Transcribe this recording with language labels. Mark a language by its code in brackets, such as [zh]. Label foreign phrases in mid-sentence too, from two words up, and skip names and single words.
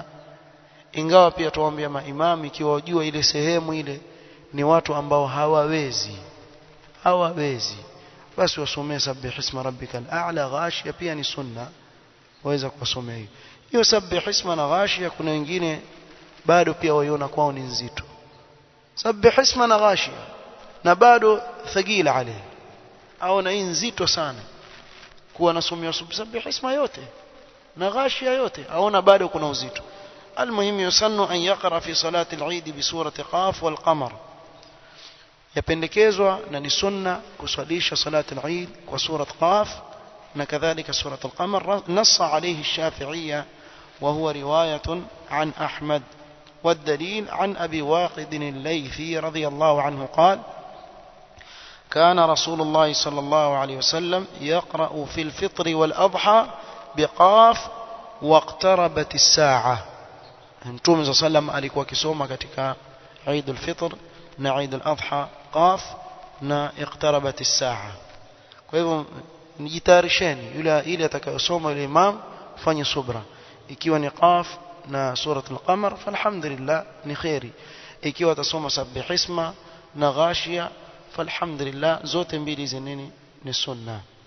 [sw] Ingawa pia tuwaambia maimam, ikiwa wajua ile sehemu ile ni watu ambao hawawezi basi wasomee [ar] سبح اسم ربك الأعلى [sw] ghashia, pia ni sunna waweza kusomea hiyo [ar] سبح اسم [sw] na ghashia. Kuna wengine bado pia waiona kwao ni nzito [ar] سبح اسم [sw] na ghashia na bado [ar] ثقيلة عليه, [sw] au na nzito sana kuwa nasomea [ar] سبح اسم [sw] yote na ghashia yote, aona bado kuna uzito. [ar] المهم يسن أن يقرأ في صلاة العيد بسورة قاف والقمر. [sw] يpendekezwa na ni sunna kusalisha [ar] صلاة العيد [sw] kwa [ar] سورة ق [sw] na kadhalika [ar] سورة القمر. نص عليه الشافعية وهو رواية عن أحمد, والدليل عن أبي واقد الليثي رضي الله عنه قال كان رسول الله صلى الله عليه وسلم يقرأ في الفطر والأضحى بقاف واقتربت الساعة. [sw] Mtume [ar] صلى الله عليه وسلم [sw] alikuwa akisoma katika [ar] عيد الفطر [sw] na [ar] عيد الأضحى [sw] Qaf na [ar] اقتربت الساعة. [sw] Kwa hivyo nijitayarisheni, yule ile atakayosoma yule imam fanye subra. Ikiwa ni Qaf na [ar] سورة القمر [sw] falhamdulillah ni khairi, ikiwa atasoma [ar] سبح اسم [sw] na ghashia falhamdulillah, zote mbili zinini ni sunna.